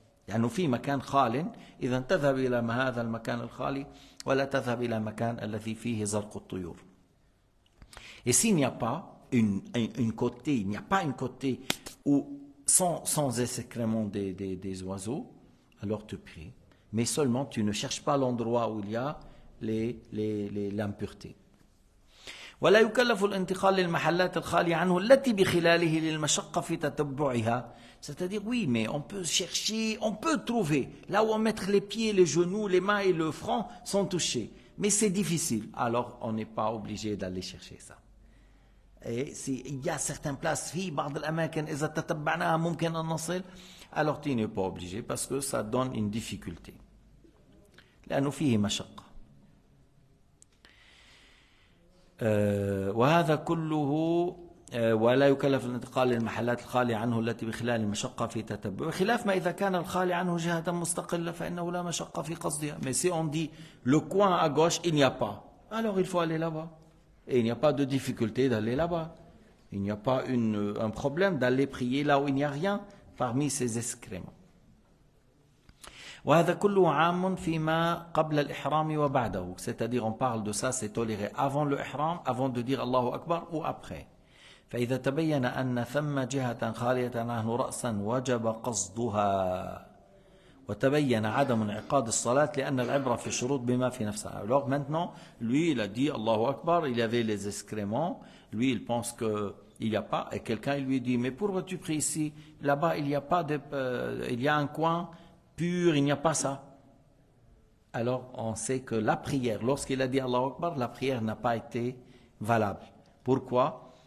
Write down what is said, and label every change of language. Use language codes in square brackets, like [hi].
[ar] لأنه في مكان خال إذا تذهب إلى هذا المكان الخالي ولا تذهب إلى مكان الذي فيه زرق الطيور. [fr] Et s'il n'y a pas une côté où sans excréments des oiseaux, alors tu pries. Mais seulement tu ne cherches pas l'endroit où il y a l'impureté. [ar] ولا يكلف الانتقال للمحلات الخالية عنه التي بخلاله للمشقة في تتبعها. [fr] C'est-à-dire, oui, mais on peut chercher, on peut trouver, là où on met les pieds, les genoux, les mains et le front sont touchés. Mais c'est difficile, alors on n'est pas obligé d'aller chercher ça. Et s'il y a certaines places, [ar] في بعض الأماكن إذا تتبعناها ممكن أن نصل, [fr] alors tu n'es pas obligé parce que ça donne une difficulté. [ar] لأنه فيه مشقة. وهذا كله ولا يكلف الانتقال للمحلات الخالية عنه التي بخلال المشقة في تتبع خلاف ما إذا كان الخالي عنه جهة مستقلة فإنه لا مشقة في قصدها. [fr] Mais si on dit le coin à gauche il n'y a pas, alors il faut aller là-bas et il n'y a pas de difficulté d'aller là-bas, il n'y a pas un problème d'aller prier là où il n'y a rien parmi ces excréments. [ar] وهذا كله عام فيما قبل الإحرام وبعده, [fr] c'est-à-dire on parle de ça, c'est toléré avant le ihram, avant de dire Allahu Akbar ou après. [ar] فإذا تبين أن ثم جهة خالية عنه رأسا وجب قصدها وتبين عدم انعقاد الصلاة لأن العبرة في الشروط بما في نفسها. [fr] Alors maintenant, lui il a dit Allahu Akbar, il y avait les excréments, lui il pense que il n'y a pas, et quelqu'un lui dit mais pourquoi tu pries ici, là-bas il y a pas il y a un coin pur, il n'y a pas ça. Alors on sait que la prière, lorsqu'il a dit Allahu Akbar, la prière n'a pas été valable. Pourquoi?